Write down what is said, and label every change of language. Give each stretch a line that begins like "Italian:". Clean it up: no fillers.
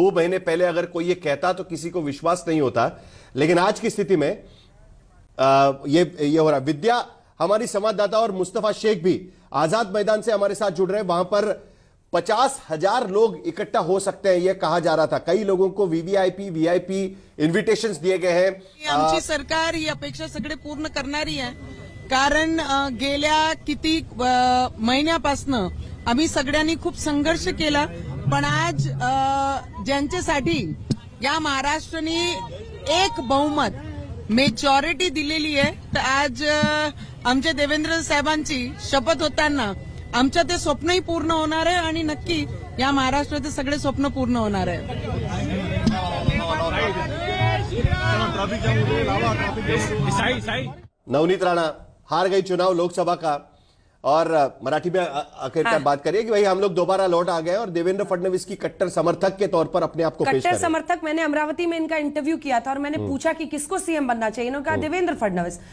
Hindi: 2 महीने पहले अगर कोई ये कहता तो किसी को विश्वास नहीं होता, लेकिन आज की स्थिति में ये हो रहा। विद्या हमारी संवाददाता और मुस्तफा शेख भी आजाद मैदान से हमारे साथ जुड़ रहे हैं। वहां पर 50,000 लोग इकट्ठा हो सकते हैं, यह कहा जा रहा था। कई लोगों को वीवीआईपी इन्व्हिटेशन्स दिए गए हैं।
Marathi: आमची सरकार ही अपेक्षा सगळे पूर्ण करणारी आहे, कारण गेल्या किती महिन्यापासून आम्ही सगळ्यांनी खूप संघर्ष केला, पण आज ज्यांच्यासाठी या महाराष्ट्राने एक बहुमत मेजॉरिटी दिलेली आहे, तर आज आमच्या देवेंद्र साहेबांची शपथ होताना आमचं ते स्वप्नही पूर्ण होणार आहे आणि नक्की या महाराष्ट्राचे सगळे स्वप्न पूर्ण होणार आहे।
Hindi: नवनीत राणा हार गई चुनाव लोकसभा का, और मराठी में आखिरकार बात करिए कि भाई हम लोग दोबारा लौट आ गए और देवेंद्र फडणवीस की कट्टर समर्थक के तौर पर अपने आप को पेश कर रहे हैं। कट्टर समर्थक, मैंने अमरावती में इनका इंटरव्यू किया था और मैंने पूछा कि किसको सीएम बनना चाहिए, इन्होंने कहा देवेंद्र फडणवीस।